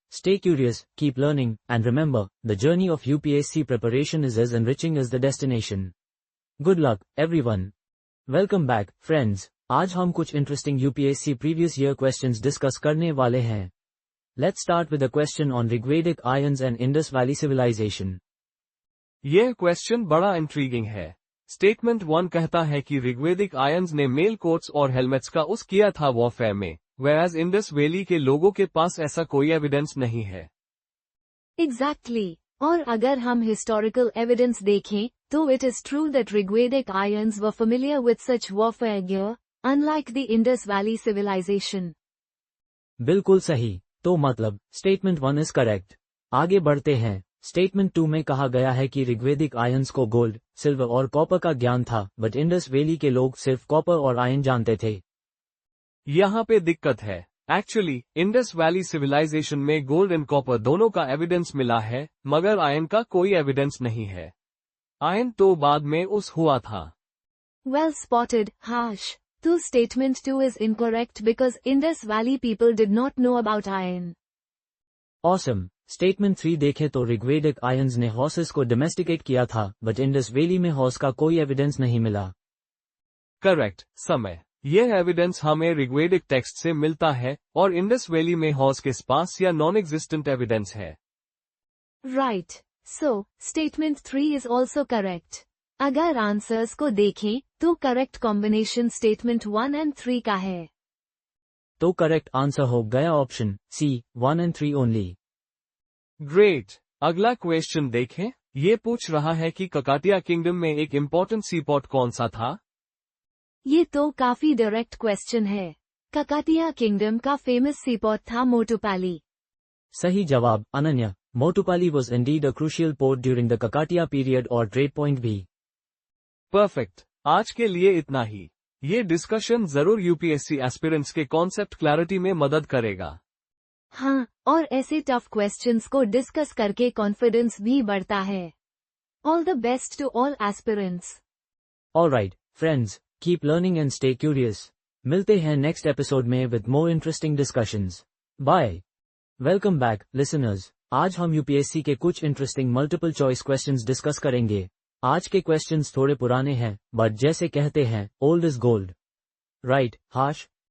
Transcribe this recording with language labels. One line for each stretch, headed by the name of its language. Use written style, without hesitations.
English: Stay curious, keep learning, and remember, the journey of UPSC preparation is as enriching as the destination. Good luck, everyone. Welcome back, friends.
Hindi: आज हम कुछ
English: interesting UPSC previous year questions discuss
Hindi: करने वाले हैं.
English: Let's start with a question on Rigvedic Aryans and Indus Valley civilization.
Hindi: यह question बड़ा intriguing है. Statement 1 कहता है कि ऋग्वेदिक आयंस ने मेल कोट्स और हेलमेट्स का उस किया था वॉरफेयर में, whereas इंडस वैली के लोगों के पास ऐसा कोई एविडेंस नहीं है.
English: Exactly.
Hindi: और अगर हम
English: historical evidence देखें, तो it is true that Rigvedic Aryans were familiar with such warfare gear, unlike the Indus Valley civilization.
Hindi: बिल्कुल सही. तो मतलब, स्टेटमेंट 1 इज करेक्ट. आगे बढ़ते हैं. स्टेटमेंट 2 में कहा गया है कि ऋग्वेदिक आयंस को गोल्ड, सिल्वर और कॉपर का ज्ञान था, बट इंडस वैली के लोग सिर्फ कॉपर और आयन जानते थे. यहाँ पे दिक्कत है. एक्चुअली, इंडस वैली सिविलाइजेशन में गोल्ड एंड कॉपर दोनों का एविडेंस मिला है, मगर आयन का कोई एविडेंस नहीं है. आयन तो बाद में उस हुआ था.
English: Well spotted, Harsh. So statement 2 is incorrect because Indus Valley people did not know about iron. Awesome.
Hindi: Statement 3 देखें तो ऋग्वेदिक आयंस ने हॉर्सेस को डोमेस्टिकेट किया था, बट इंडस वैली में हॉर्स का कोई एविडेंस नहीं मिला. करेक्ट, समय. यह एविडेंस हमें ऋग्वेदिक टेक्स्ट से मिलता है, और इंडस वैली में हॉर्स के पास या नॉन एग्जिस्टेंट एविडेंस है.
English: Right. So, statement 3 is also correct.
Hindi: अगर आंसर्स को देखें, तो करेक्ट कॉम्बिनेशन स्टेटमेंट 1 and 3 का है. तो करेक्ट आंसर हो गया option C, 1 and 3 only. Great. अगला क्वेश्चन देखें. ये पूछ रहा है कि ककाटिया किंगडम में एक इम्पोर्टेंट सीपोर्ट कौन सा था. ये तो काफी डायरेक्ट क्वेश्चन है. ककाटिया किंगडम का फेमस सीपोर्ट था मोटुपाली. सही जवाब, Ananya. मोटुपाली was indeed a crucial port during the Kakatiya period और trade point भी. परफेक्ट. आज के लिए इतना ही. ये डिस्कशन जरूर यूपीएससी एस्पिरेंट्स के कॉन्सेप्ट क्लैरिटी में मदद करेगा. हाँ, और ऐसे टफ क्वेश्चंस को डिस्कस करके कॉन्फिडेंस भी बढ़ता है.
English: All the best to all aspirants. Alright, friends, keep learning and stay curious.
Hindi: मिलते हैं नेक्स्ट एपिसोड में
English: with more interesting discussions. Bye. Welcome back, listeners.
Hindi: आज हम यूपीएससी के कुछ interesting multiple choice questions discuss करेंगे. आज के क्वेश्चंस थोड़े पुराने हैं, बट जैसे कहते हैं, old is gold. Right, hash?